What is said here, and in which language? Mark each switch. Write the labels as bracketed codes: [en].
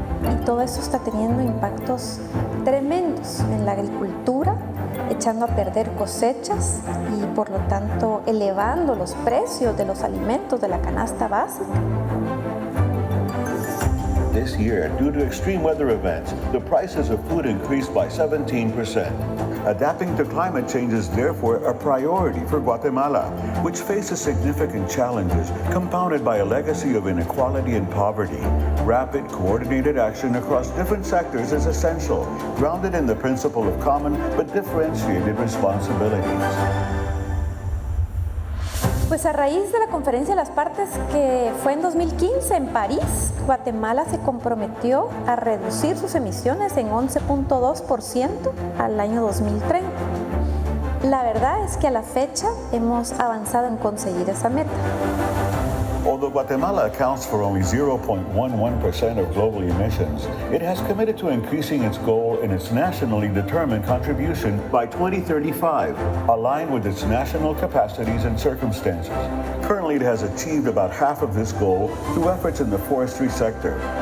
[es] Y todo eso está teniendo impactos tremendos en la agricultura, echando a perder cosechas y por lo tanto elevando los precios de los alimentos de la canasta básica. [en] This year, due to extreme weather events, the prices of food increased by 17%. Adapting to climate change is therefore a priority for Guatemala, which faces significant challenges compounded by a legacy of inequality and poverty. Rapid, coordinated action across different sectors is essential, grounded in the principle of common but differentiated responsibilities. [es] Pues a raíz de la Conferencia de las Partes que fue en 2015 en París, Guatemala se comprometió a reducir sus emisiones en 11.2% al año 2030. La verdad es que a la fecha hemos avanzado en conseguir esa meta. [en] Although Guatemala accounts for only 0.11% of global emissions, it has committed to increasing its goal in its nationally determined contribution by 2035, aligned with its national capacities and circumstances. Currently, it has achieved about half of this goal through efforts in the forestry sector.